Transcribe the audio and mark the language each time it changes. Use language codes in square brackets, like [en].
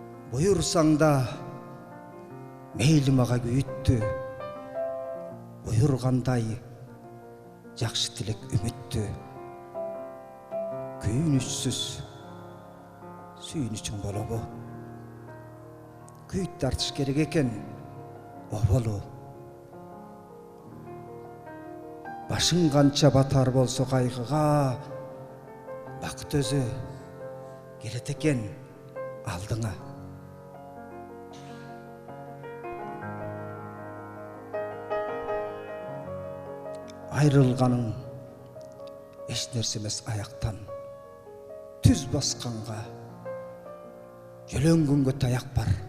[ky] Буйурсаң да мейли мага күйүттү, буйургандай жакшы тилек үмүттү. Күйүнүчсүз сүйүнүчүң болобу? Күйүт тартыш керек экен, оболу. Башың канча батар болсо кайгыга, [kk] бақыт өзі келет екен алдыңа. Айрылғаның еш нәрсе емес аяқтан, түз басқанға жөлөнгөнгө таяқ бар.